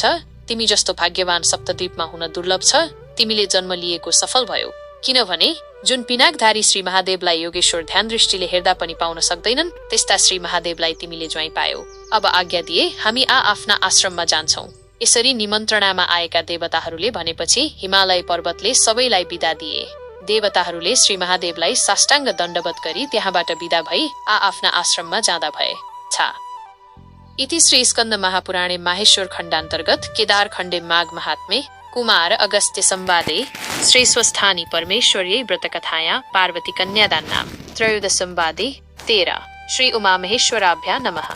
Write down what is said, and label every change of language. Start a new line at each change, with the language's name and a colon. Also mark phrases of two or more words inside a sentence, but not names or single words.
Nepali: तिमी जस्तो भाग्यवान सप्तद्वीपमा हुन दुर्लभ छ। तिमीले जन्म लिएको सफल भयो, किनभने जुन पिनाकधारी श्री महादेवलाई योगेश्वर ध्यान दृष्टिले हेर्दा पनि पाउन सक्दैनन् त्यस्ता श्री महादेवलाई तिमीले ज्वाइँ पायौ। अब आज्ञा दिए हामी आफ्ना आश्रममा जान्छौं। यसरी निमन्त्रणामा आएका देवताहरूले भनेपछि हिमालय पर्वतले सबैलाई बिदा दिए। देवताहरूले श्री महादेवलाई साष्टाङ्ग दण्डवत गरी त्यहाँबाट बिदा भई आफ्ना आश्रममा जाँदा भए।
Sanskrit: इति श्री स्कन्द महापुराणे माहेश्वर खण्डान्तर्गत केदार खण्डे माघ महात्मे कुमार अगस्त्य संवादे श्री स्वस्थानी परमेश्वर्यै व्रतकथाया पार्वती कन्यादान नाम त्रयोदश संवादे 13 श्री उमा महेश्वराभ्या नमः।